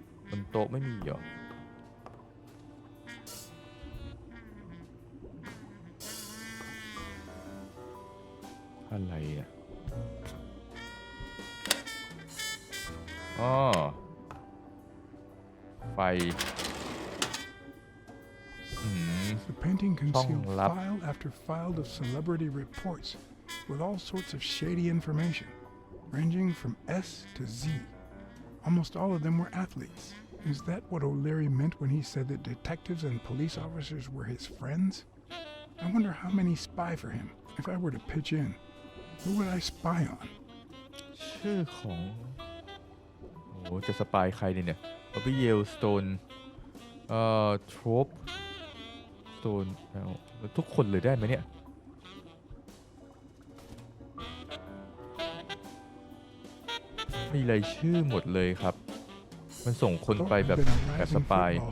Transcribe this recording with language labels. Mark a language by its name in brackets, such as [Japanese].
[Thai] บนโต๊ะไม่มีเหรออะไรอ่ะอ๋อไฟ [English] The painting concealed file after file of celebrity reports with all sorts of shady information, ranging from S to Z. Almost all of them were athletes. Is that what O'Leary meant when he said that detectives and police officers were his friends? I wonder how many spy for him. If I were to pitch in, who would I spy on? [Thai] ชื่อของโอ้จะสปายใครเนี่ยบอบบี้เยลสโตนทรอปสโตนทุกคนเลยได้ไหมเนี่ยมีรายชื่อหมดเลยครับมันส่งคนไปแบบสปาย